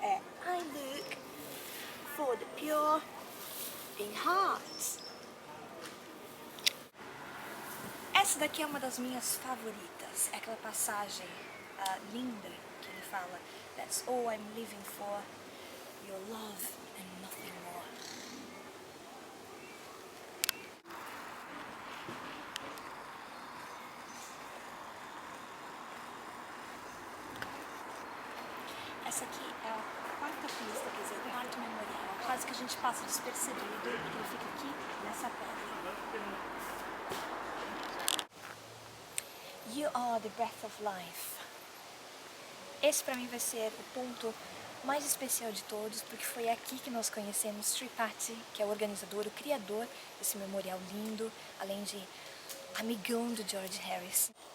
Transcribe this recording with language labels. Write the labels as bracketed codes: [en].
[en] É I look for the pure in hearts. [pt] Essa daqui é uma das minhas favoritas. É aquela passagem linda que ele fala: [en] That's all I'm living for, your love and nothing more. [pt] Essa aqui é a 4ª pista, quer dizer, o 4º memorial. Quase que a gente passa despercebido, porque ele fica aqui nessa pedra. [en] You are the breath of life. [pt] Esse para mim vai ser o ponto mais especial de todos, porque foi aqui que nós conhecemos Sripati, que é o organizador, o criador desse memorial lindo, além de amigão do George Harrison.